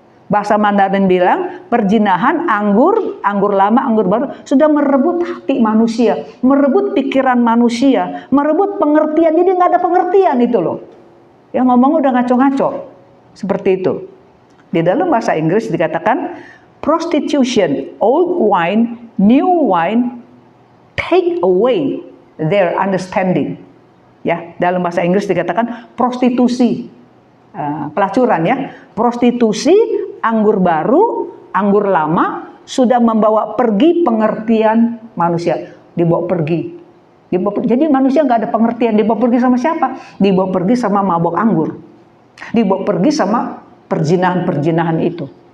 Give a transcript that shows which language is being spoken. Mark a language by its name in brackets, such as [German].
[Indonesian] Bahasa Mandarin bilang perzinahan, anggur lama, anggur baru sudah merebut hati manusia, merebut pikiran manusia, merebut pengertian. Jadi nggak ada pengertian itu loh. Yang ngomong udah ngaco-ngaco seperti itu. Di dalam bahasa Inggris dikatakan [English] prostitution, old wine, new wine, take away their understanding. [Indonesian] Ya, dalam bahasa Inggris dikatakan prostitusi, pelacuran ya. Prostitusi, anggur baru, anggur lama sudah membawa pergi pengertian manusia, dibawa pergi. Jadi manusia nggak ada pengertian, dibawa pergi sama siapa? Dibawa pergi sama mabok anggur, dibawa pergi sama perjinahan-perjinahan itu.